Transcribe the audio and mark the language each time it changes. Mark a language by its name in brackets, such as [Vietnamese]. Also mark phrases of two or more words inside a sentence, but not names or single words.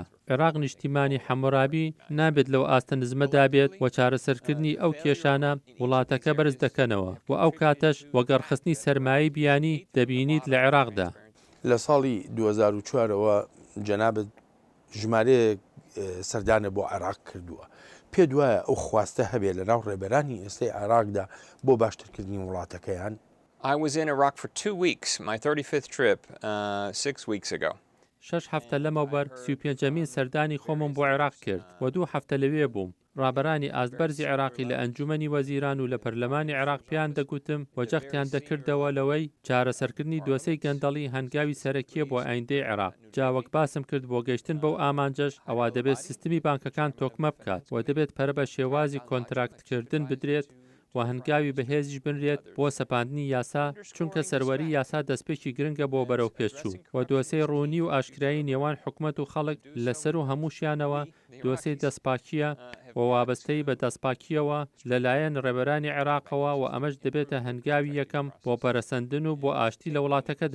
[Central Kurdish] عێراق نیشتیمانی حەمورابی نابێت لەو ئاستە نزمەدا بێت و چارەسەرکردنی ئەو کێشانە وڵاتەکە بەرز دەکەنەوە و ئەو کاتەش وەگەڕخستنی سەرمایی بیانی دەبینیت لە عێراقدا. لە ساڵی 2004ەوە جەنابەت ژمارەیەک سەردانە بۆ عێراق کردووە. پێ دوایە ئەو خواستە هەبێت لە ناو ڕێبەرانی ئێستای عێراقدا بۆ باشترکردنی وڵاتەکەیان؟ [English] I was in Iraq for 2 weeks, my 35th trip, 6 weeks ago. [Central Kurdish] 6 هەفتە لەمەوبەر 35مین سەردانی خۆمم بۆ عێراق کرد و 2 هەفتە لەوێ بووم. ڕابەرانی ئازبەرزی عێراقی لە ئەنجومەنی وەزیران و لە پەرلەمانی عێراق پیان دەگوتم و جەختیان دەکردەوە لەوەی چارەسەرکردنی دۆسەی گەندەڵی هەنگاوی سەرەکیە بۆ ئایندەی عێراق. جاوەک باسم کرد بۆ گەیشتن بەو ئامانجەش ئەوا دەبێت سیستمی بانکەکان تۆکمە بکات و دەبێت پەرە بە شێوازی کۆنتراکتکردن بدرێت و هەنگاوی بەهێزیش بنرێت بۆ سەپاندنی یاسا چونکە سەروەری یاسا دەستپێکی گرنگە بۆ بەرەو پێچوو و دۆسەی ڕوونی و ئاشکرایی نێوان حکومەت و خەڵک لەسەر و هەمووشیانەوە دۆسەی دەستپاکیە و وابەستەی بە دەستپاکیەوە لەلایەن ڕێبەرانی عێراقەوە و ئەمەش دەبێتە هەنگاوی یەکەم بۆ پەرەسەندن و بۆ ئاشتی لە وڵاتەکەدا.